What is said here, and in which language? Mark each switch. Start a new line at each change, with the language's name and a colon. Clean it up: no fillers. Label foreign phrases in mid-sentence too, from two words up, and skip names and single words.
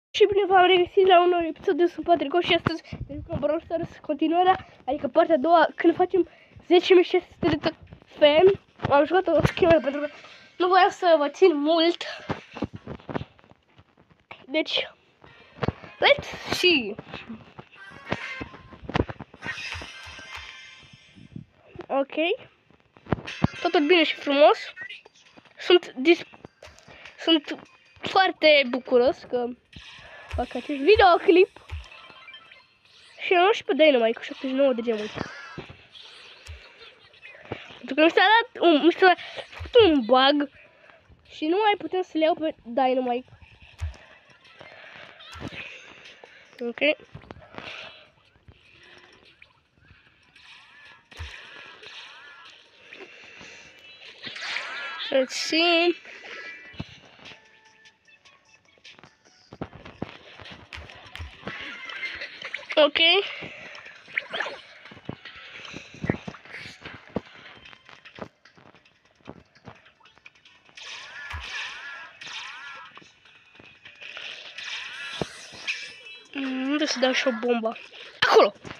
Romanian: Și bine v-am regăsit la un nou episod de Sunt Patrico și astăzi ne jucăm Brawl Stars continuarea, adică partea a doua, când facem 10.600 de fan. Am jucat o schimbare pentru că nu voiam să vă țin mult. Deci,
English: let's see!
Romanian: Ok. Totul bine și frumos. Sunt foarte bucuros că fac acest videoclip. Și am luat și pe Dynamite cu 79 de gemuri. Pentru că mi s-a făcut un bug și nu mai putem să le iau pe Dynamite.
English: Ok. Let's see.
Romanian: Ok. Unde să dau și o bombă? Acolo!